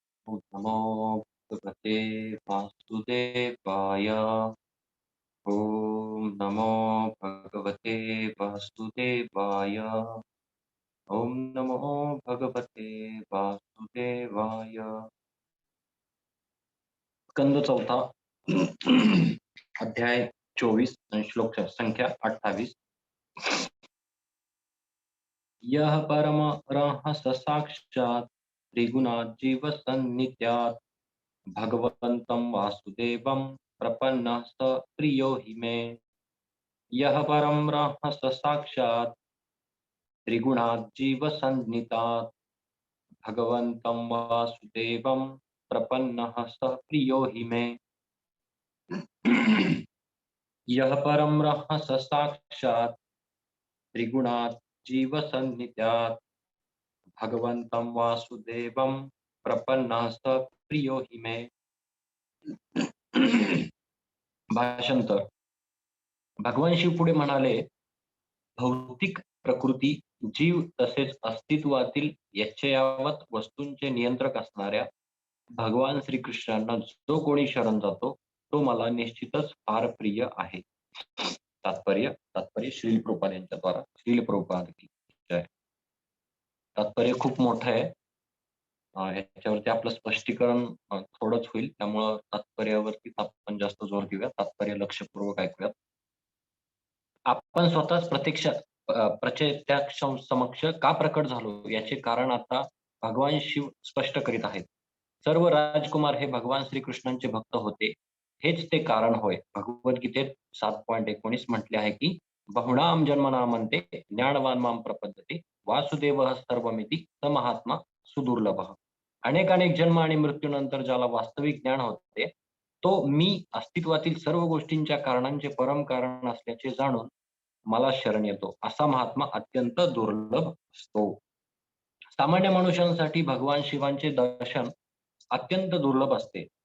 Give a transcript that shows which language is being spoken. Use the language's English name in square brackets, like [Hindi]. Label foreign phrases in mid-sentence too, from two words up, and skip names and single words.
[Sanskrit] नमो भगवते वासुदेवाय। ओम नमो भगवते वासुदेवाय। ओम नमो भगवते वासुदेवाय। [Marathi] स्कंद चौथा अध्याय 24 आणि श्लोक संख्या 28। [Sanskrit] यह परम रहस साक्षात त्रिगुणात जीव सन्नित्यात् भगवन्तं वासुदेवं प्रपन्नः स प्रियो हि मे। यह परम रहस साक्षात त्रिगुणात जीव सन्नितात् भगवन्तं वासुदेवं प्रपन्नः स प्रियो हि मे। यह परम रहस साक्षात त्रिगुणात जीव सन्नित्यात् भगवन्तं वासुदेवं प्रपन्नः स प्रियो हि मे। [Marathi] भाषांतर। भगवान शिव पुढे म्हणाले, भौतिक प्रकृती, जीव तसेच अस्तित्वातील यच्चयावत वस्तूंचे नियंत्रक असणाऱ्या भगवान श्रीकृष्णांना जो कोणी शरण जातो तो मला निश्चितच फार प्रिय आहे। तात्पर्य तात्पर्य श्रील प्रभुपाद यांच्या द्वारा। श्रील प्रभुपाद की जय। तात्पर्य खूप मोठं आहे, याच्यावरती आपलं स्पष्टीकरण थोडंच होईल, त्यामुळं तात्पर्यावरती आपण जास्त जोर देऊया। तात्पर्य लक्षपूर्वक ऐकूयात। आपण स्वतःच प्रत्यक्ष समक्ष का प्रकट झालो याचे कारण आता भगवान शिव स्पष्ट करीत आहेत। सर्व राजकुमार हे भगवान श्रीकृष्णांचे भक्त होते, हेच ते कारण होय। भगवद्गीतेत 7.19 म्हटले आहे की [Sanskrit] बहुनाम जन्मनामन्ते ज्ञानवान माम प्रपद्यते वासुदेवः सर्वमिति स महात्मा सुदुर्लभः। [Marathi] अनेक जन्म आणि मृत्यूनंतर ज्याला वास्तविक ज्ञान होते तो मी अस्तित्वातील सर्व गोष्टींच्या कारणांचे परम कारण असल्याचे जाणून मला शरण येतो, असा महात्मा अत्यंत दुर्लभ असतो। सामान्य मनुष्यांसाठी भगवान शिवांचे दर्शन अत्यंत दुर्लभ असते।